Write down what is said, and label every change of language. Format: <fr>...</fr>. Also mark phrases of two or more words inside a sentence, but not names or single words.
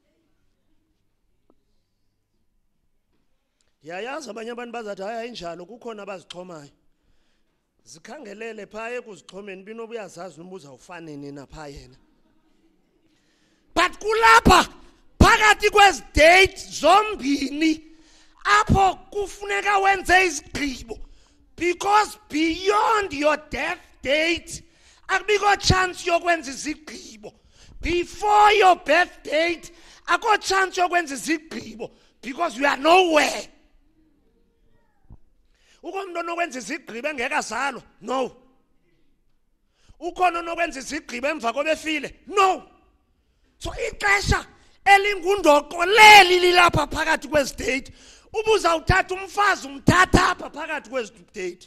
<xh>Yayazi abanye abantu bazathi hayi injalo, kukhona abazixhomayo. Zikhangelele phaya ekuzixhomeni binoba uyazazi noma uzawufa nini napha yena. But kulapha phakathi kwezi date zombini apho kufuneka wenze izigqibo,</xh> <en>because beyond your death date</en> <xh>akubikho chance yokwenza izigqibo.</xh> <en>Before your birth date</en> <xh>akho chance yokwenza izigqibo</xh> <en>because you are nowhere.</en> <xh>Ukhona onokwenza izigqibo engekazalwa? No. Ukhona onokwenza izigqibo emva kobefile? No. So ixesha elingundoqo leli lilapha phakathi kwezi date. Ubuza uthatha umfazi umthatha apha phakathi kwezi date.</xh>